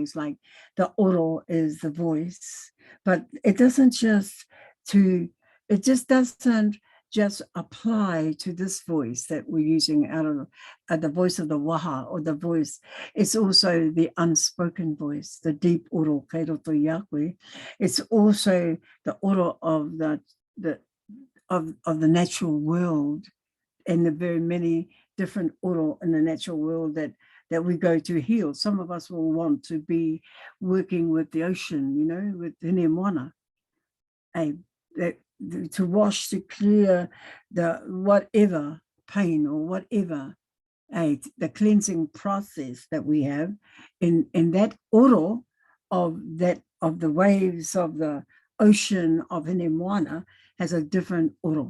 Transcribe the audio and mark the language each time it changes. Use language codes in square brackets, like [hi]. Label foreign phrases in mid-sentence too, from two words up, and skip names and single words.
[en] It's like the oro is the voice, but it doesn't just doesn't just apply to this voice that we're using out of the voice of the waha, or the voice. It's also the unspoken voice, the deep oro, [mi] kei roto i a koe. [en] It's also the oro of the natural world, and the very many different oro in the natural world that we go to heal. Some of us will want to be working with the ocean, you know, with Hine Moana, to wash, to clear the whatever pain or whatever, the cleansing process that we have in that oro of the waves of the ocean of Hine Moana has a different oro.